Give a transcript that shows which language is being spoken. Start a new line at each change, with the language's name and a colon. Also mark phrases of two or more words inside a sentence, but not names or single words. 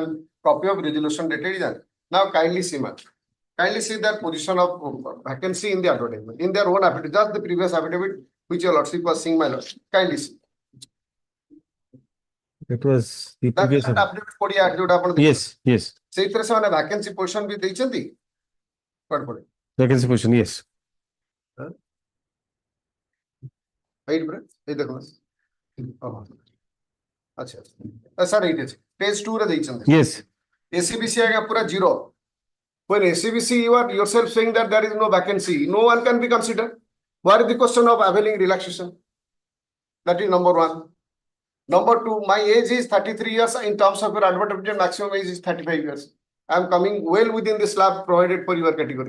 English: Copy of resolution dated is done. Now kindly see, ma'am. Kindly see their position of vacancy in the advertisement, in their own affidavit, just the previous affidavit which your lordship was seeing, my lord. Kindly see. It was the That previous. affidavit podiya affidavit apan Yes, yes.
Odia: ସେଇଥିରେ ସେମାନେ
English: vacancy position
Odia: ବି ଦେଇଛନ୍ତି କୁଆଡେ ପଡେ
English: Vacancy position, yes.
Odia: ଏଇଠି ପରା ଏଇ ଦେଖ ଆଚ୍ଛା ସାର୍ ଏଇଠି ଅଛି page 2 ରେ ଦେଇଛନ୍ତି
English: Yes.
Odia: ACBC ଆଜ୍ଞା ପୁରା zero.
English: When ACBC you are yourself saying that there is no vacancy, no one can be considered. What is the question of availing relaxation? That is number one. Number two, my age is 33 years. In terms of your advertisement, maximum age is 35 years. I am coming well within the slab provided for your category.